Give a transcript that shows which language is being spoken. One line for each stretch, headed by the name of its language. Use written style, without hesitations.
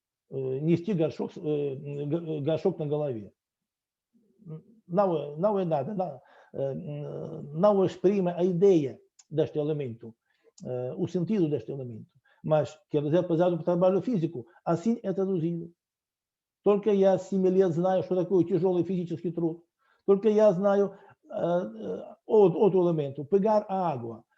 Russian: Нести горшок на голове.
Portuguese: Não é nada, não exprime a ideia deste elemento, o sentido deste elemento. Mas quer dizer, pesado para o trabalho físico, assim é traduzido.
Russian: Только я 7 лет знаю, что такое тяжелый физический труд. Только я знаю
Portuguese: outro elemento, pegar a água.